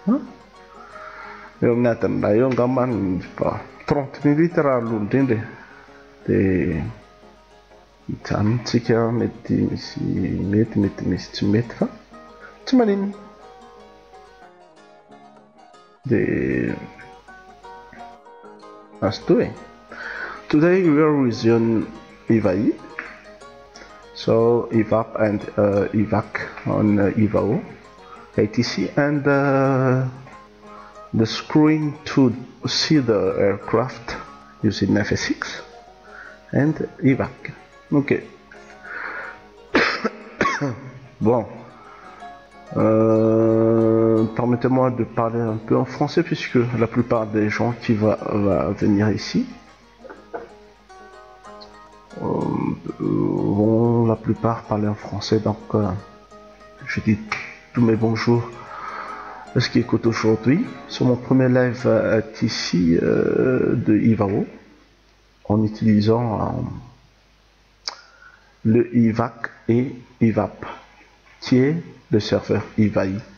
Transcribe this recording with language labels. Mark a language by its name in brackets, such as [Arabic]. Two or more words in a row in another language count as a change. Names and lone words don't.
[Malagasy] Eo amin'ny adin'ilay eo angambany 30 minutes raha aloha indrindra. Dia mijanontsika mety misy tsy mety fa tsy maninona. [English] Dia as to today we are using IVAI, so IVAP and IVAC on IVAO ATC, and the screen to see the aircraft using FSX and IVAC. Ok. Bon. [French] Permettez-moi de parler un peu en français puisque la plupart des gens qui vont venir ici vont la plupart parler en français, donc je dis tous mes bonjours à ce qui écoute aujourd'hui sur mon premier live ici de IVAO en utilisant le IVAC et IVAP qui est le serveur IVAI.